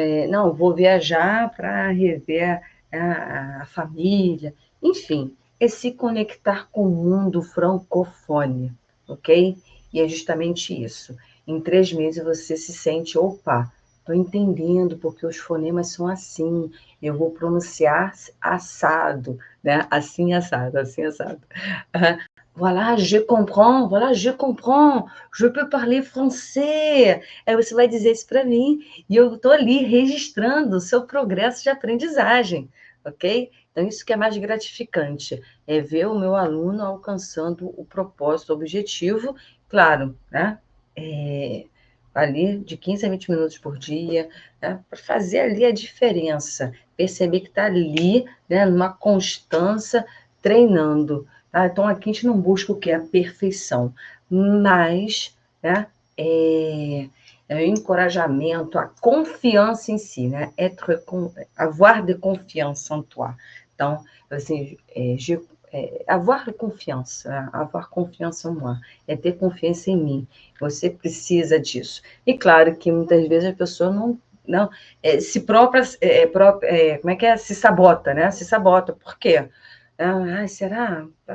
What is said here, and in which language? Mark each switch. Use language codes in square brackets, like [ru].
[pt] Não, vou viajar para rever a família, enfim, é se conectar com o mundo francofone, ok? E é justamente isso. Em 3 meses você se sente, opa, estou entendendo porque os fonemas são assim, eu vou pronunciar assado, né? Assim assado. [fr] Voilà, je comprends, je peux parler français. [pt] Aí você vai dizer isso para mim e eu estou ali registrando o seu progresso de aprendizagem, ok? Então, isso que é mais gratificante, é ver o meu aluno alcançando o propósito, o objetivo, claro, né? Ali de 15 a 20 minutos por dia, né? Para fazer ali a diferença, perceber que está ali, né? Numa constância, treinando. Tá? Então, aqui a gente não busca o que? A perfeição, mas, né, é o encorajamento, a confiança em si, né? [fr] Avoir de confiance en toi. [pt] Então, assim, avoir confiança, né? Avoir confiança en moi, é ter confiança em mim. Você precisa disso. E claro que muitas vezes a pessoa não se própria, como é que é? Se sabota, né? Se sabota. Por quê? Será?